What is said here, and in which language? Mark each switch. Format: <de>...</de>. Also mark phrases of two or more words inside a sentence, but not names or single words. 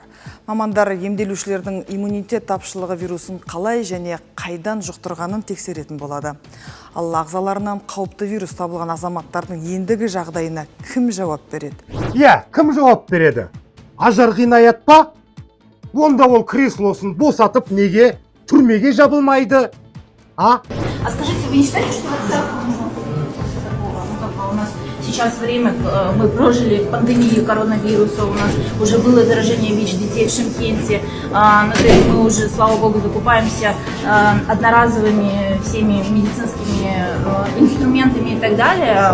<kk>Мамандар емделушілердің иммунитет тапшылығы вирусын қалай және қайдан жұқтырғанын тексеретін болады. Ал ағзаларынан қауіпті вирус табылған азаматтардың ендігі жағдайына кім жауап береді? Кім жауап береді? Ажар Ғинаят па? Онда ол креслосын босатып неге түрмеге жабылмайды?</kk> <ru>А скажите, вы не считаете, что отставка у нас сейчас время, мы прожили в пандемии коронавируса, у нас уже было заражение ВИЧ детей в Шымкенте, то есть мы уже, слава богу, закупаемся одноразовыми всеми медицинскими инструментами и так далее.</ru>